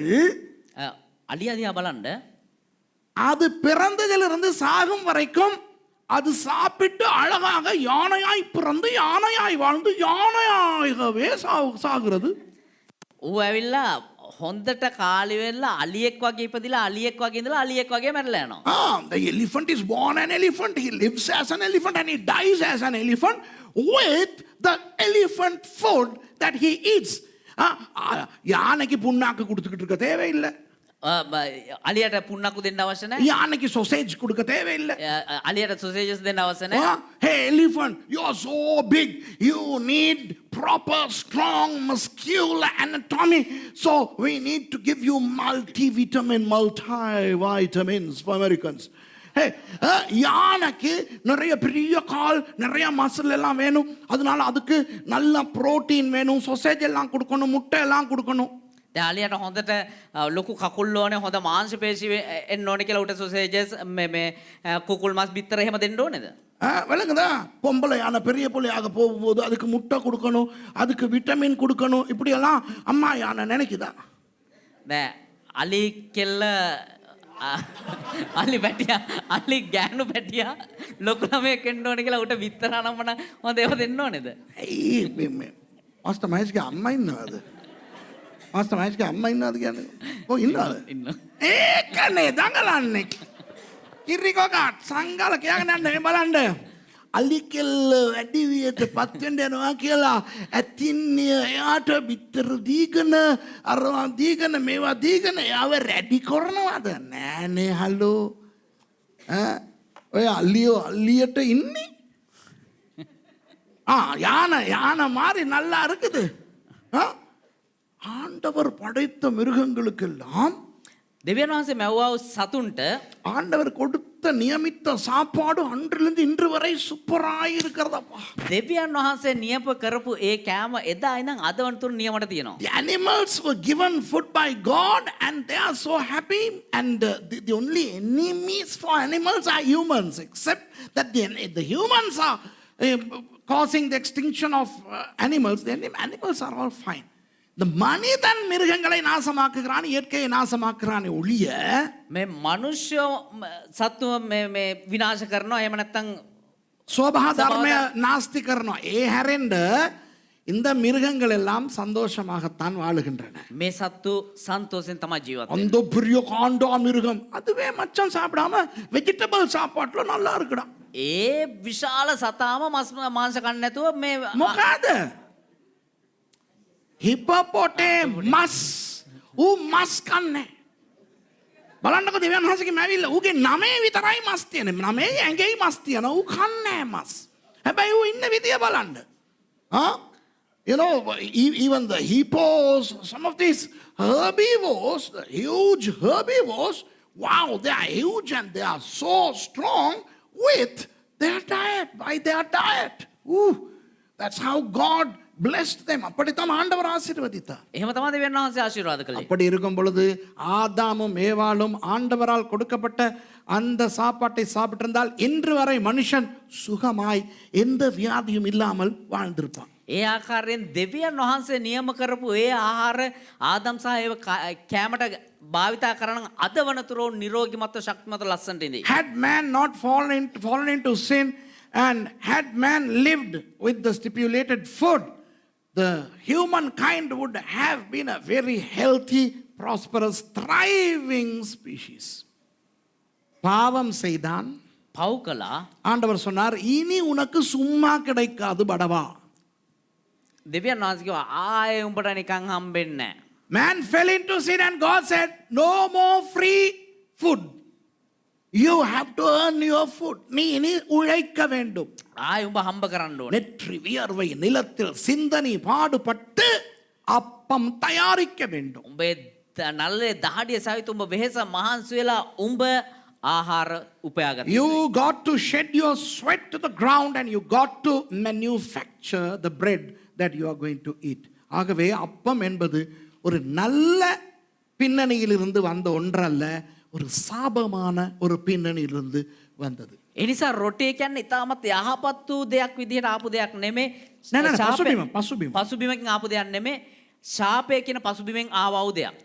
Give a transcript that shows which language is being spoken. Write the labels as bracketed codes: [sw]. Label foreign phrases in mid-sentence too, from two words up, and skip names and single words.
[si] අලියා දිහා බලන්න. [ta] அது பிறந்ததிலிருந்து சாகும் வரைக்கும் அது சாப்பிட்டு அழகாக யானையாய் பிறந்து யானையாய் வாழ்ந்து யானையாகவே சாகிறது. [si] ඌ ඇවිල්ලා හොඳට කාලි වෙලා අලියෙක් වගේ ඉපදිලා අලියෙක් වගේ ඉඳලා අලියෙක් වගේ මැරලා යනවා. [en] The elephant is born an elephant, he lives as an elephant and he dies as an elephant with the elephant food that he eats. [ta] யானைக்கு புண்ணாக்கு கொடுத்துக்கிட்டு இருக்க தேவையில்லை. [si] අලියට පුන්නක්කු දෙන්න අවශ්‍ය නැහැ. [ta] யானைக்கு sausage கொடுக்க தேவையில்லை. [si] අලියට සොසේජස් දෙන්න අවශ්‍ය නැහැ. [en] Hey elephant, you are so big, you need proper strong muscular anatomy, so we need to give you multivitamins for Americans. [ta] Hey, யானைக்கு நிறைய பெரிய கால், நிறைய மசில் எல்லாம் வேணும். அதனால அதுக்கு நல்ல புரோட்டீன் வேணும், சொசேஜ் எல்லாம் கொடுக்கணும், முட்டை எல்லாம் கொடுக்கணும். [si] ඩාලියට හොඳට ලොකු කකුල් ඕනේ හොඳ මාංශ පේශි එන්න ඕනේ කියලා උට සොසේජස් මේ කුකුල් මස් බිත්තර එහෙම දෙන්න ඕනේද? [ta] விளங்குதா பொம்பளை யானை பெரிய பிள்ளையாக போகும்போது அதுக்கு முட்டை கொடுக்கணும் அதுக்கு விட்டமின் கொடுக்கணும் இப்படியெல்லாம் அம்மா யானை நினைக்குதா [si] නෑ අලි කෙල්ල අලි පැටියා අලි ගෑනු පැටියා ලොකු ළමයෙක් එන්න ඕනේ කියලා උට බිත්තර අනම්මන හොඳ ඒවා දෙන්න ඕනේද? [ta] மாஸ்டர் மகேஷ்க்கு அம்மா இன்னது மாஸ்டர் மகேஷ்க்கு அம்மா இன்னது කියන්නේ ஓ இன்னது [si] ඉන්න. ඒකනේ දඟලන්නේ කිරිකෝකට් සංගල කියගෙන යන්න මේ බලන්න අලි කෙල්ල වැඩි වියට පත් වෙන්න යනවා කියලා ඇතින්නේ එයාට බිත්තර දීගෙන අරවා දීගෙන මේවා දීගෙන එයාව රැඩි කරනවද නෑනේ හලෝ ඔය අල්ලියට ඉන්නේ [ta] யானை மாதிரி நல்லா இருக்குது ஆண்டவர் படைத்த மிருகங்களுக்கெல்லாம் [si] දෙවියන් වහන්සේ මැව්වා වූ සතුන්ට [ta] ஆண்டவர் கொடுத்த நியமித்த சாப்பாடு அன்றிலிருந்து இன்று வரை சூப்பராய் இருக்கிறதப்பா [si] දෙවියන් වහන්සේ නියම කරපු ඒ කෑම එදා ඉඳන් අද වනතුරු නියමට තියෙනවා. [en] The animals were given food by God and they are so happy and the only enemies for animals are humans except that the humans are causing the extinction of animals. The animals are all fine. [ta] The மனிதன் மிருகங்களை நாசமாக்குகிறான் இயற்கையை நாசமாக்குறான் ஒழிய [si] මේ මනුෂ්‍ය සත්ව මේ විනාශ කරනවා එහෙම නැත්නම් සොබාධර්ම නාස්ති කරනවා ඒ හැරෙන්න [ta] இந்த மிருகங்கள் எல்லாம் சந்தோஷமாகத்தான் வாழுகின்றன [si] මේ සත්තු සන්තෝෂෙන් තමයි ජීවත් [ta] அந்த பெரிய காண்டா மிருகம் அதுவே மச்சம் சாப்பிடாம வெஜிடபிள் சாப்பாட்டுல நல்லா இருக்குடா [si] ඒ විශාල සතාම මස් මාංශ කන්නේ නැතුව මේ මොකද හිපොපොටේමස් ඌ මස් කන්නේ බලන්නකො දෙවියන් වහන්සේගේ මැවිල්ල ඌගේ නමේ විතරයි මස් තියෙන්නේ නමේ ඇඟේ මස් තියෙනවා ඌ කන්නේ මස් හැබැයි ඌ ඉන්න විදිය බලන්න [en] you know even the hippos some of these herbivores the huge herbivores wow they are huge and they are so strong with their diet by their diet ooh that's how God blessed them [ta] அப்படித்தான் ஆண்டவர் ஆசீர்வதித்தார் [si] එහෙම තමයි දෙවියන් වහන්සේ ආශිර්වාද කළේ. [ta] அப்படி இருக்கும் பொழுது ஆதாமும் ஏவாளும் ஆண்டவரால் கொடுக்கப்பட்ட அந்த சாப்பாட்டை சாப்பிட்டிருந்தால் இன்று வரை மனுஷன் சுகமாய் எந்த வியாதியும் இல்லாமல் வாழ்ந்திருப்பான். [si] ඒ ආකාරයෙන් දෙවියන් වහන්සේ නියම කරපු ඒ ආහාර ආදම් සහ ඒව කෑමට භාවිතා කරන අද වනතුරු නිරෝගීමත්ව ශක්තිමත් ලස්සනට ඉඳී. [en] Had man not fallen into sin and had man lived with the stipulated food, the humankind would have been a very healthy, prosperous, thriving species. [ta] பாவம் செய்தான் [si] පව් කළා [ta] ஆண்டவர் சொன்னார் இனி உனக்கு சும்மா கிடைக்காது படவா [si] දෙවියන් වහන්සේ කිව්වා ආයේ උඹට නිකන් හම්බෙන්නේ නැහැ. [en] Man fell into sin and God said no more free food. You have to earn your food. [ta] நீ இனி உழைக்க வேண்டும். [si] ආයේ උඹ හම්බ කරන්න ඕනේ. [ta] நெற்றி வியர்வை நிலத்தில் சிந்தனை பாடுபட்டு அப்பம் தயாரிக்க வேண்டும். [si] උඹේ නල්ලේ දහඩිය සවිත උඹ වෙහෙස මහන්සි වෙලා උඹ ආහාර උපයාගත්තා. [en] You got to shed your sweat to the ground and you got to manufacture the bread that you are going to eat. [ta] ஆகவே அப்பம் என்பது ஒரு நல்ல பின்னணியிலிருந்து வந்த ஒன்றல்ல ஒரு சாபமான ஒரு பின்னணியிலிருந்து வந்தது. [si] ඒ නිසා රොටි කියන්නේ ඉතාමත් යහපත් වූ දෙයක් විදිහට ආපු දෙයක් නෙමෙයි. පසුබිම. පසුබිමකින් ආපු දෙයක් නෙමෙයි. ශාපය කියන පසුබිමෙන් ආවා වූ දෙයක්.